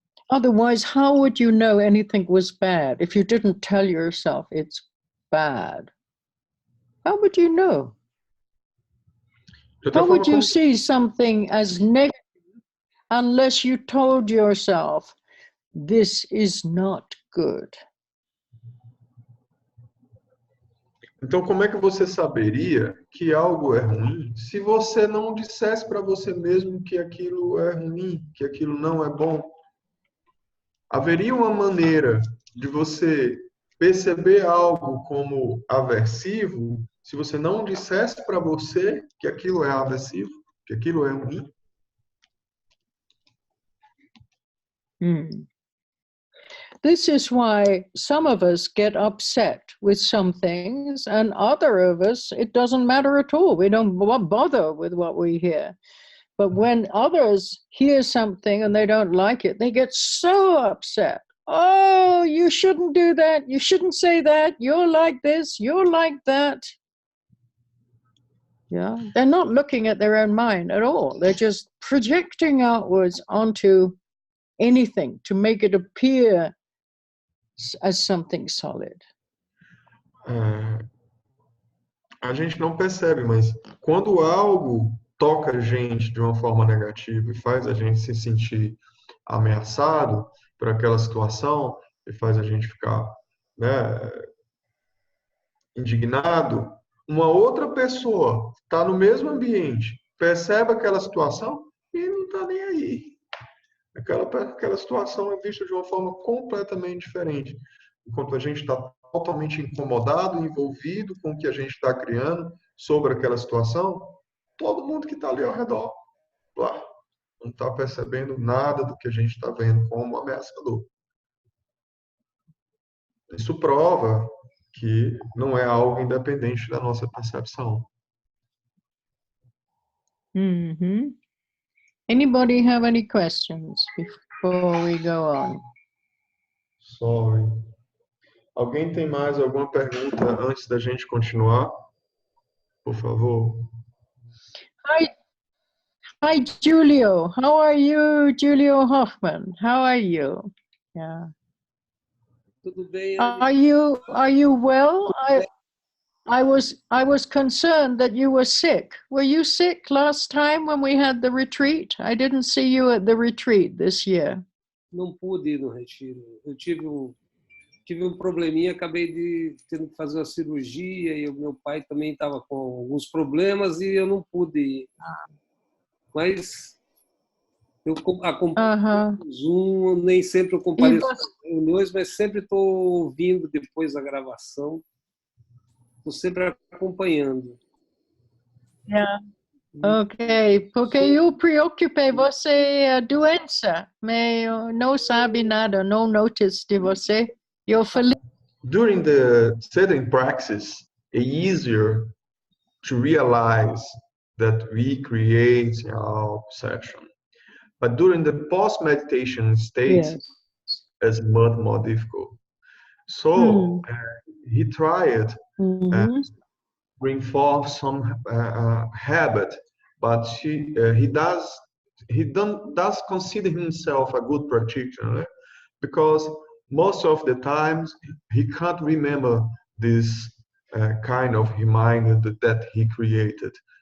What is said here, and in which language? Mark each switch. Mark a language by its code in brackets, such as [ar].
[en] Otherwise, how would you know anything was bad if you didn't tell yourself it's bad? How would you know? How would you see something as negative unless you told yourself this is not good? [pt] Então, como é que você saberia que algo é ruim se você não dissesse para você mesmo que aquilo é ruim, que aquilo não é bom? Haveria uma maneira de você perceber algo como aversivo se você não dissesse para você que aquilo é aversivo, que aquilo é ruim? [en] This is why some of us get upset with some things, and other of us, it doesn't matter at all. We don't bother with what we hear. But when others hear something and they don't like it, they get so upset. oh, you shouldn't do that. You shouldn't say that. You're like this. You're like that. Yeah, they're not looking at their own mind at all. They're just projecting outwards onto anything to make it appear as something solid. [pt] A gente não percebe, mas quando algo toca a gente de uma forma negativa e faz a gente se sentir ameaçado por aquela situação e faz a gente ficar, né, indignado, uma outra pessoa está no mesmo ambiente, percebe aquela situação e não está nem aí. Aquela situação é vista de uma forma completamente diferente. Enquanto a gente está totalmente incomodado, envolvido com o que a gente está criando sobre aquela situação, todo mundo que está ali ao redor, lá, não está percebendo nada do que a gente está vendo como ameaçador. Isso prova que não é algo independente da nossa percepção. Mm-hmm. [en] Anybody have any questions before we go on? Sorry. [pt] Alguém tem mais alguma pergunta antes da gente continuar? Por favor. [en] Hi, Julio. How are you, Julio Hoffman? How are you? Yeah. [pt] Tudo bem, [en] Are you well? I was concerned that you were sick. Were you sick last time when we had the retreat? I didn't see you at the retreat this year. [pt] Não pude ir no retiro. Eu tive um probleminha, acabei de tendo que fazer uma cirurgia e o meu pai também estava com alguns problemas e eu não pude ir. Mas eu acompanho o Zoom, nem sempre eu compareço nas reuniões, mas sempre estou ouvindo depois a gravação. Estou sempre acompanhando. [en] Yeah. [pt] Ok, porque eu preocupei você doença, mas não sabe nada, não notice de você. Eu falei. [en] During the sitting praxis, it's easier to realize that we create our perception. But during the post-meditation state, Yes. it's much more difficult. So he tried bring forth some habit, but he does consider himself a good practitioner, because most of the times he can't remember this kind of reminder that he created.